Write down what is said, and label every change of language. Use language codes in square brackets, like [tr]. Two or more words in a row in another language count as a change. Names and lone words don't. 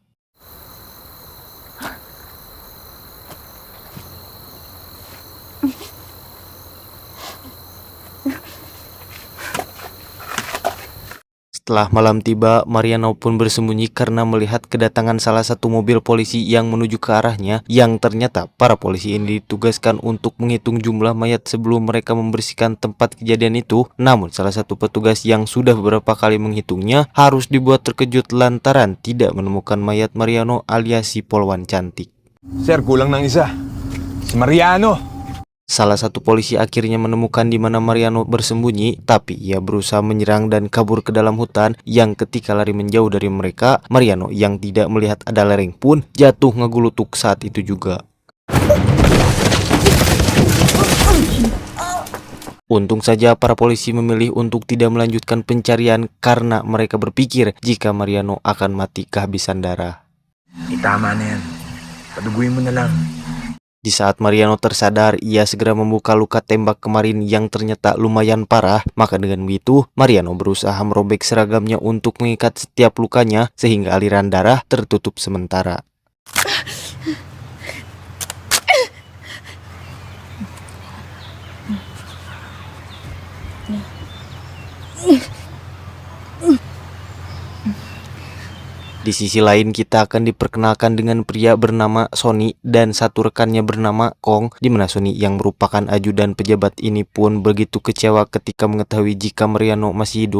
[id] Setelah malam tiba, Mariano pun bersembunyi karena melihat kedatangan salah satu mobil polisi yang menuju ke arahnya, yang ternyata para polisi ini ditugaskan untuk menghitung jumlah mayat sebelum mereka membersihkan tempat kejadian itu. Namun salah satu petugas yang sudah beberapa kali menghitungnya harus dibuat terkejut lantaran tidak menemukan mayat Mariano alias si polwan cantik. [tl] Sir, kulang ng isa. Si Mariano. [id] Salah satu polisi akhirnya menemukan di mana Mariano bersembunyi, tapi ia berusaha menyerang dan kabur ke dalam hutan. Yang ketika lari menjauh dari mereka, Mariano yang tidak melihat ada lereng pun jatuh ngegulutuk saat itu juga. Untung saja para polisi memilih untuk tidak melanjutkan pencarian karena mereka berpikir jika Mariano akan mati kehabisan darah. [tl] Tama na yan. Paduguin mo na lang. [id] Di saat Mariano tersadar, ia segera membuka luka tembak kemarin yang ternyata lumayan parah. Maka dengan begitu, Mariano berusaha merobek seragamnya untuk mengikat setiap lukanya sehingga aliran darah tertutup sementara. Di sisi lain, kita akan diperkenalkan dengan pria bernama Sony dan satu rekannya bernama Kong, di mana Sony yang merupakan ajudan pejabat ini pun begitu kecewa ketika mengetahui jika Mariano masih hidup.